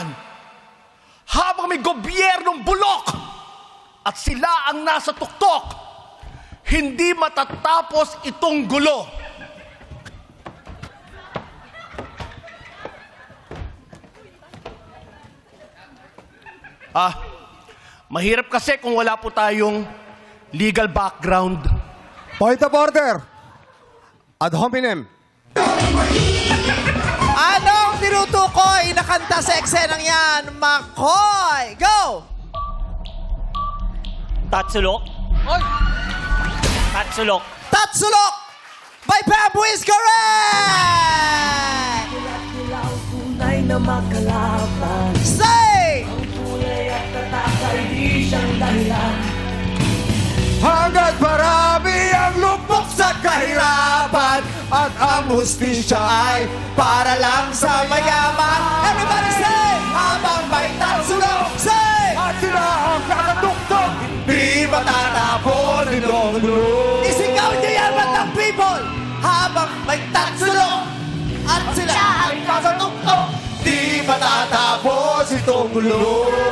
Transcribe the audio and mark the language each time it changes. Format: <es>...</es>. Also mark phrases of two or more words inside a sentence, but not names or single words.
<tl>Habang may gobyernong bulok at sila ang nasa tuktok, hindi matatapos itong gulo. Mahirap kasi kung wala po tayong legal background.</tl> <en>Point of order.</en> <la>Ad hominem.</la> <tl>Anong tinutukoy na kanta sa eksenang yan? Makoy! Go! Tatsulok. Tatsulok. Tatsulok!</tl> <en>By Bamboo is correct!</en> <tl>Say! Hanggat marami ang lupok sa kahirapan at ang hustisya ay Para lang sa mayaman.</tl> <en>Everybody say!</en> <tl>Habang may tatsulok, say! at sila ang kakatuktok. Di matatapon itong gulo. Isigaw niyo yan, batang people! Habang may tatsulok at sila ang kasatuktok. Di matatapos itong gulo.</tl>